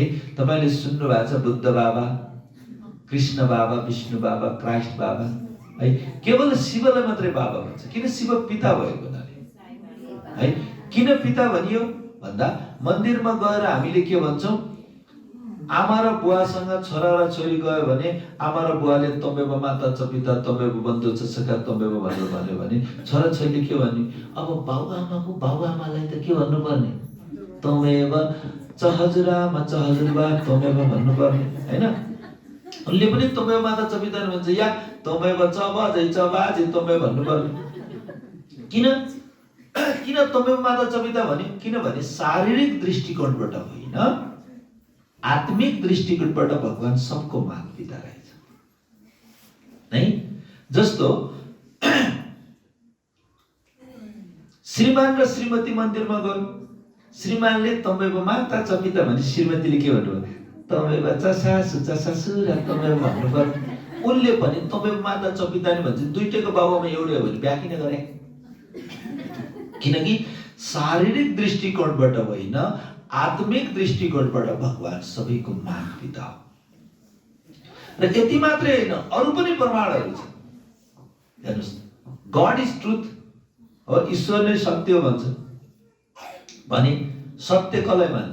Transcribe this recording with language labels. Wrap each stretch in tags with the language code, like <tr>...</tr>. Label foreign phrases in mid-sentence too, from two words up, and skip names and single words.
<ne>तपाईले सुन्नु भएको छ बुद्ध बाबा, कृष्ण बाबा, विष्णु बाबा, क्राइस्ट बाबा है। केवल शिवलाई मात्रै बाबा भन्छ। किन? शिव पिता भएको हुनाले है। किन पिता भनियो भन्दा मन्दिरमा गएर हामीले के भन्छौं? आमा र बुवासँग छोरा र छोरी गयो भने आमा र बुवाले</ne> <sa>तमेव माता च पिता तमेव बन्धु च सखा तमेव</sa> <ne>भनेर भन्यो भने छोरा छोरीले के भन्ने? अब बाबुआमाको बाबुआमालाई त के भन्नुपर्ने? तमेव च हजुरआमा च हजुरबा तमेव भन्नुपर्ने, हैन? उनले पनि</ne> <sa>तमेव माता च पिता</sa> <ne>भन्छ, या तमेव च बाजै च बाजे तमेव भन्नुपर्ने। किन</ne> <sa>तमेव माता च पिता</sa> <ne>भन्यो? किनभने शारीरिक दृष्टिकोणबाट होइन, आत्मिक दृष्टिकोणबाट भगवान सबको माता पिता रहेछ नै। जस्तो श्रीमान र श्रीमती मन्दिरमा गयो, श्रीमानले</ne> <sa>तमेव माता च पिता</sa> <ne>भने श्रीमतीले के भन्नुभयो? तमेव च सासु च ससुरा तमेव भन्नुपर्ने। उनले पनि</ne> <sa>तमेव माता च पिता</sa> <ne>नि भन्छ। दुईटैको बाबुआमा एउटै हो भने बिहा किन गरे? किनकि शारीरिक दृष्टिकोणबाट होइन, आत्मिक दृष्टिकोणबाट भगवान सबैको माता पिता हो। र यति मात्रै होइन, अरु पनि प्रमाणहरू छन्। हेर्नुस्,</ne> <en>God is truth</en> <ne>हो, ईश्वर नै सत्य हो भन्छ भने सत्य कसलाई मान्छ?</ne>